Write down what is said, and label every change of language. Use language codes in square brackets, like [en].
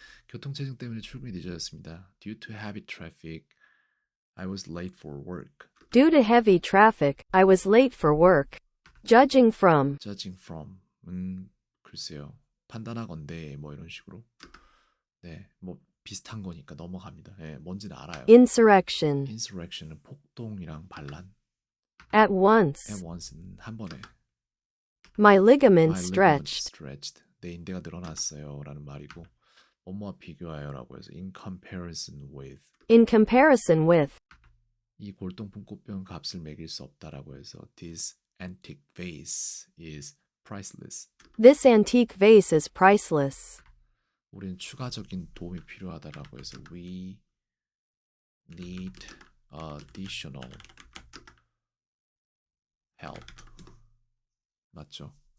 [ko] 교통체증 때문에 출근이 늦어졌습니다. [en] Due to heavy traffic, I was late for work. Due to heavy traffic, I was late for work. Judging from. Judging from. [ko] 글쎄요. 판단하건대 뭐 이런 식으로. 네, 뭐 비슷한 거니까 넘어갑니다. 네, 뭔지는 알아요. [en] Insurrection. [ko] Insurrection은 폭동이랑 반란. [en] At once. At once [ko] 는 한 번에. [en] My ligament My ligament stretched. stretched. [ko] 내 인대가 늘어났어요. 라는 말이고 뭐뭐와 비교하여라고 해서 [en] in comparison with. In comparison with. [ko] 이 골동품 꽃병 값을 매길 수 없다라고 해서 [en] this antique vase is priceless. This antique vase is priceless. [ko] 우리는 추가적인 도움이 필요하다라고 해서 [en] we need additional help. [ko] 맞죠?